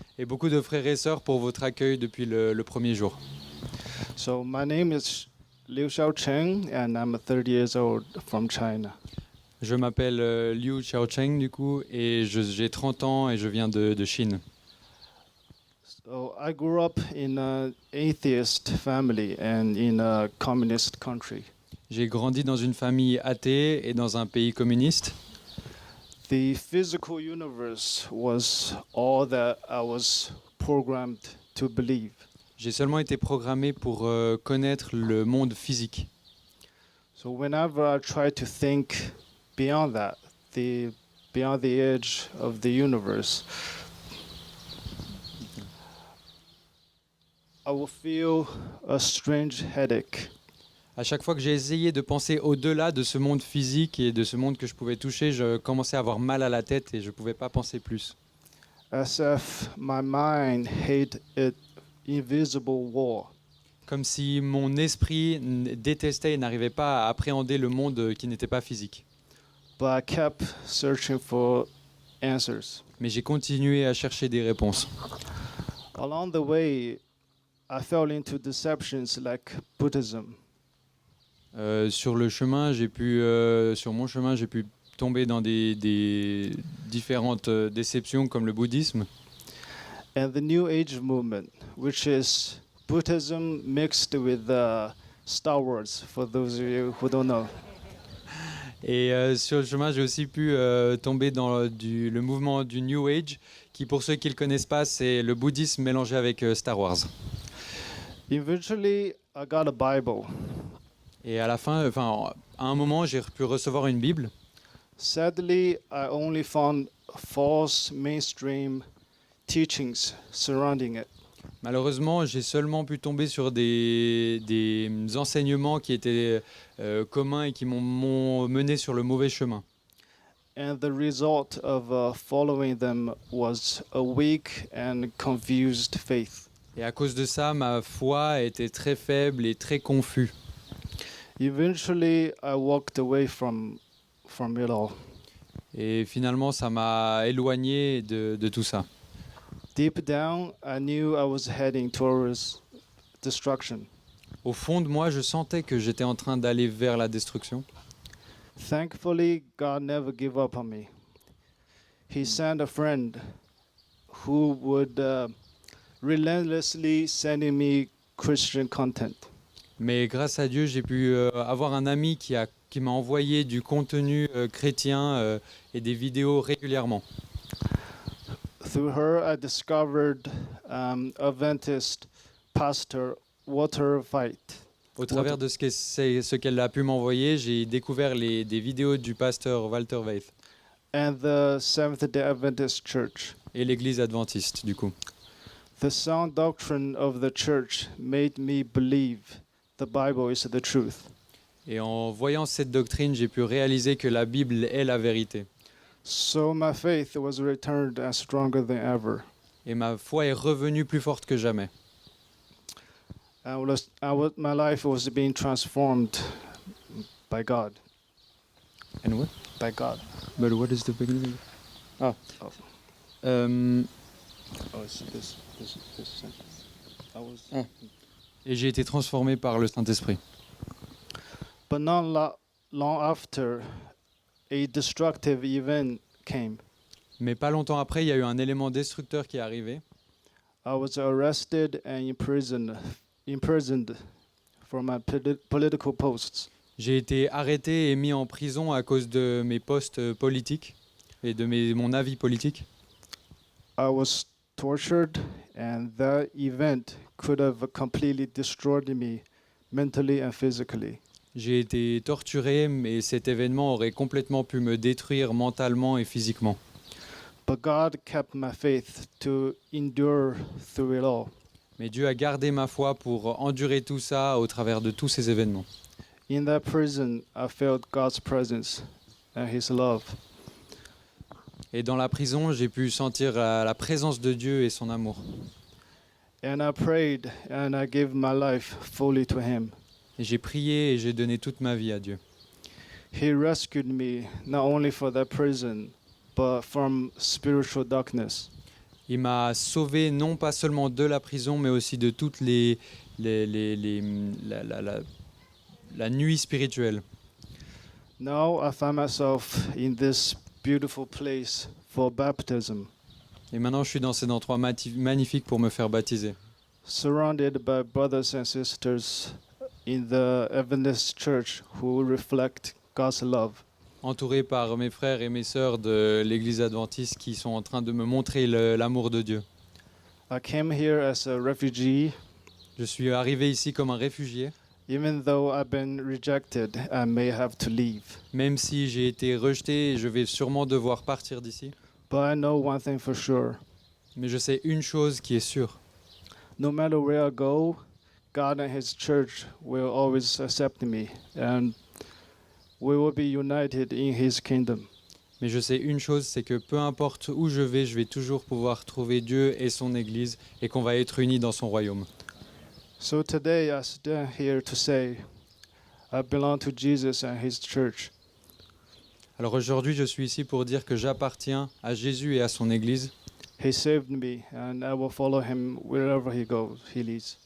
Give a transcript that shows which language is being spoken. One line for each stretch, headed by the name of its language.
French: Et beaucoup de frères et sœurs pour votre accueil depuis le premier jour.
English: So my name is Liu Xiaocheng and I'm 30 years old from China.
French: Je m'appelle Liu Xiaocheng du coup et j'ai 30 ans et je viens de Chine.
English: So I grew up in an atheist family and in a communist country.
French: J'ai grandi dans une famille athée et dans un pays communiste.
English: The physical universe was all that I was programmed to believe.
French: J'ai seulement été programmé pour connaître le monde physique.
English: So whenever I try to think beyond that, beyond the edge of the universe, I will feel a strange headache.
French: À chaque fois que j'ai essayé de penser au-delà de ce monde physique et de ce monde que je pouvais toucher, je commençais à avoir mal à la tête et je ne pouvais pas penser plus.
English: As if my mind hid an invisible wall.
French: Comme si mon esprit détestait et n'arrivait pas à appréhender le monde qui n'était pas physique.
English: But I kept searching for answers.
French: Mais j'ai continué à chercher des réponses.
English: Along the way, I fell into deceptions like Buddhism.
French: Sur mon chemin, j'ai pu tomber dans des différentes déceptions comme le bouddhisme.
English: And the New Age movement, which is Buddhism mixed with Star Wars, for those of you who don't know.
French: Et sur le chemin, j'ai aussi pu tomber dans le mouvement du New Age, qui pour ceux qui ne le connaissent pas, c'est le bouddhisme mélangé avec Star Wars.
English: Eventually, I got a Bible.
French: Et à la fin, à un moment, j'ai pu recevoir une Bible.
English: Sadly, I only found false mainstream teachings surrounding it.
French: Malheureusement, j'ai seulement pu tomber sur des enseignements qui étaient communs et qui m'ont mené sur le mauvais chemin.
English: And the result of following them was a weak and confused faith.
French: Et à cause de ça, ma foi était très faible et très confus.
English: Eventually, I walked away from it all.
French: Et finalement, ça m'a éloigné de tout ça.
English: Deep down, I knew I was heading towards destruction.
French: Au fond de moi, je sentais que j'étais en train d'aller vers la destruction.
English: Thankfully, God never gave up on me. He sent a friend who would relentlessly sending me Christian content.
French: Mais grâce à Dieu, j'ai pu avoir un ami qui m'a envoyé du contenu chrétien et des vidéos régulièrement.
English: Through her, I discovered Adventist pastor Walter White.
French: Au travers de ce qu'elle a pu m'envoyer, j'ai découvert des vidéos du pasteur Walter Weith
English: And the Seventh-day Adventist Church.
French: et l'église adventiste, du coup.
English: The sound doctrine of the church made me believe the Bible is the truth.
French: Et en voyant cette doctrine, j'ai pu réaliser que la Bible est la vérité.
English: So my faith was returned and stronger than ever.
French: Et ma foi est revenue plus forte que jamais.
English: My life was being transformed by God. And what? By God. But what is the beginning? Oh. Oh, it's this sentence.
French: Et j'ai été transformé par le Saint-Esprit.
English: But not long after, a destructive event came.
French: Mais pas longtemps après, il y a eu un élément destructeur qui est arrivé.
English: I was arrested and imprisoned for my political posts.
French: J'ai été arrêté et mis en prison à cause de mes postes politiques et de mon avis politique.
English: I was tortured, and that event could have completely destroyed me mentally and physically.
French: J'ai été torturé, mais cet événement aurait complètement pu me détruire mentalement et physiquement.
English: But God kept my faith to endure through it all.
French: Mais Dieu a gardé ma foi pour endurer tout ça au travers de tous ces événements.
English: In that prison, I felt God's presence and His love.
French: Et dans la prison, j'ai pu sentir la présence de Dieu et son amour.
English: And I prayed and I gave my life fully to Him.
French: Et j'ai prié et j'ai donné toute ma vie à Dieu.
English: He rescued me not only from that prison, but from spiritual darkness.
French: Il m'a sauvé non pas seulement de la prison, mais aussi de toute la nuit spirituelle.
English: Now I find myself in this beautiful place for baptism,
French: Et maintenant, je suis dans cet endroit magnifique pour me faire baptiser.
English: surrounded by brothers and sisters in the Adventist Church who reflect God's love.
French: Entouré par mes frères et mes sœurs de l'église adventiste qui sont en train de me montrer l'amour de Dieu.
English: I came here as a refugee.
French: Je suis arrivé ici comme un réfugié,
English: Even though I've been rejected, I may have to leave.
French: même si j'ai été rejeté et je vais sûrement devoir partir d'ici.
English: But I know one thing for sure.
French: Mais je sais une chose qui est sûre.
English: No matter where I go, God and His church will always accept me, and we will be united in His kingdom.
French: Mais je sais une chose, c'est que peu importe où je vais toujours pouvoir trouver Dieu et son Église et qu'on va être unis dans son royaume.
English: So today I stand here to say, I belong to Jesus and His church.
French: Alors aujourd'hui, je suis ici pour dire que j'appartiens à Jésus et à son Église
English: He saved me, and I will follow Him wherever He goes, He leads.